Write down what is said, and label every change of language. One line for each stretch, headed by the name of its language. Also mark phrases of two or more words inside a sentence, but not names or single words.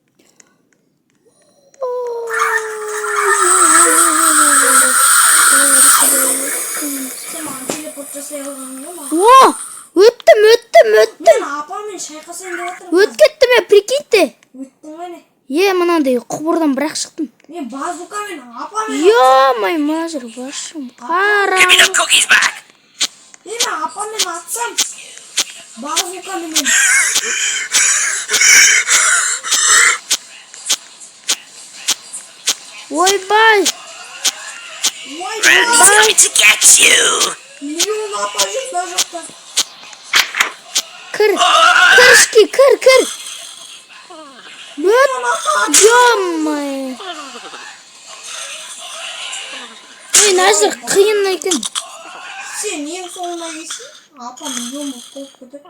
Kazakh: Сен маған телепорт жасай алғанын ба? О! Өттім. Мен апаммен шайқасайын деп отырмын. Өтіп кеттім я, прикиньте. Өттің ғой не? Мынандай құбырдан бірақ шықтым. Мен базукамен апаммен... Ё-май, мына жер башым.
English: Give me the cookies back.
Kazakh: Мен апаммен атсам, базукамен... Ойбай.
English: Randy's coming to get you.
Kazakh: Миллион апа жүр мына жақта. Кір ішке, кір. Ё-май. Мына жер қиын екен. Сен ең соңына келсің, апам миллион болып қойып кетеді.